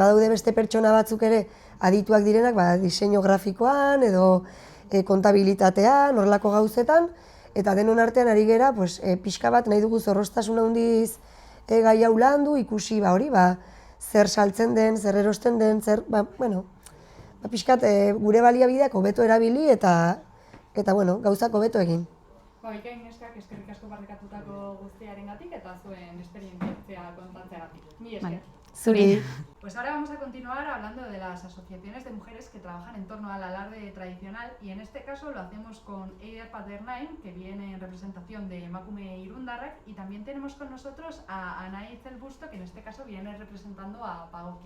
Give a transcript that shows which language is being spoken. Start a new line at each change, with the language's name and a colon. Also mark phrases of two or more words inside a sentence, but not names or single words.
Basque: badaude beste pertsona batzuk ere adituak direnak, diseinu grafikoan edo kontabilitatean, horrelako gauzetan, eta denon artean ari gera, pixka bat nahi dugu zorroztasun handiz gai hau landu, ikusi hori, zer saltzen den, zer erosten den, pixkat gure baliabideak hobeto erabili eta gauzak hobeto egin. Bikain neskak eskerrik asko partekatutako guztiarengatik eta zuen esperientzia kontatzeagatik. Mil esker. Zuri.
Spanish: Pues ahora vamos a continuar hablando de las asociaciones de mujeres que trabajan en torno al alarde tradicional y en este caso lo hacemos con Eider Paternain, que viene en representación de Emakume Irundarrak, y también tenemos con nosotros a Anaitz El Busto, que en este caso viene representando a Pagoki.